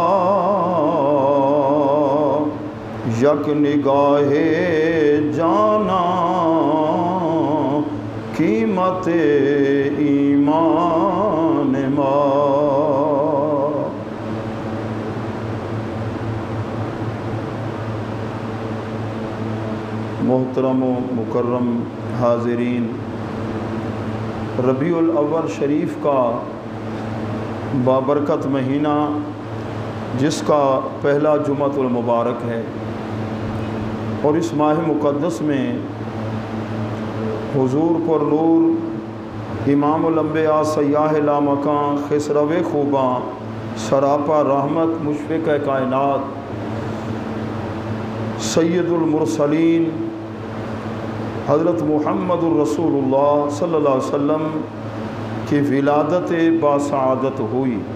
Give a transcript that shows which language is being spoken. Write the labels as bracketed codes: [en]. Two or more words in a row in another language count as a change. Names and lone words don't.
[fa] یک نگاہ جانا قیمت ایمان ما [ur] محترم و مکرم حاضرین، ربیع الاول شریف کا بابرکت مہینہ جس کا پہلا جمعۃ المبارک ہے اور اس ماہ مقدس میں حضور پر نور امام الانبیاء سیاہ لامکاں خسرو خوباں سراپا رحمت مشفق کائنات سید المرسلین حضرت محمد الرسول اللہ [ar] صلی اللہ علیہ وسلم [ur] کی ولادت باسعادت ہوئی۔